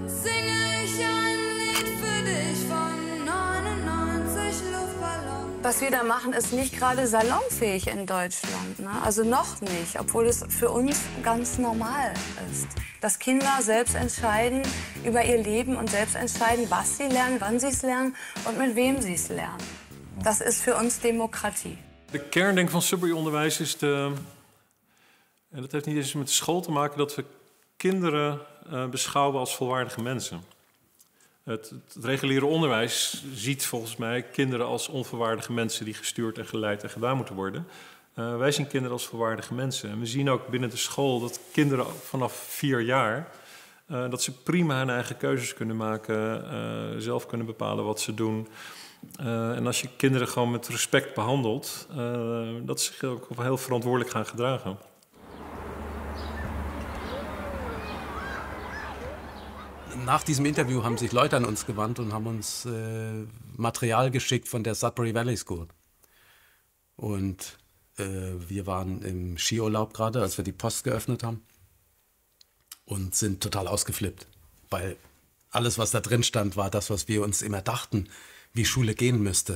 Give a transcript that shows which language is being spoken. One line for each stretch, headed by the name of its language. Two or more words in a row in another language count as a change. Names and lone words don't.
German: Dann singe ich ein Lied für dich von 99 Luftballons. Was wir da machen, ist nicht gerade salonfähig in Deutschland. Ne? Also noch nicht, obwohl es für uns ganz normal ist. Dass Kinder selbst entscheiden über ihr Leben und selbst entscheiden, was sie lernen, wann sie es lernen und met wem sie es lernen.
Dutch: Dat is voor ons democratie. De kern denk ik, van Subway-onderwijs is en dat heeft niet eens met de school te maken, dat we kinderen beschouwen als volwaardige mensen. Het reguliere onderwijs ziet volgens mij kinderen als onvolwaardige mensen die gestuurd en geleid en gedaan moeten worden. Wij zien kinderen als volwaardige mensen. En we zien ook binnen de school dat kinderen vanaf 4 jaar dat ze prima hun eigen keuzes kunnen maken, zelf kunnen bepalen wat ze doen. En als je kinderen gewoon met respect behandelt, dat ze zich ook heel verantwoordelijk gaan gedragen.
German: Nach diesem Interview haben sich Leute an uns gewandt und haben uns Material geschickt von der Sudbury Valley School. Und wir waren im Skiurlaub gerade, als wir die Post geöffnet haben und sind total ausgeflippt, weil alles, was da drin stand, war das, was wir uns immer dachten, wie Schule gehen müsste.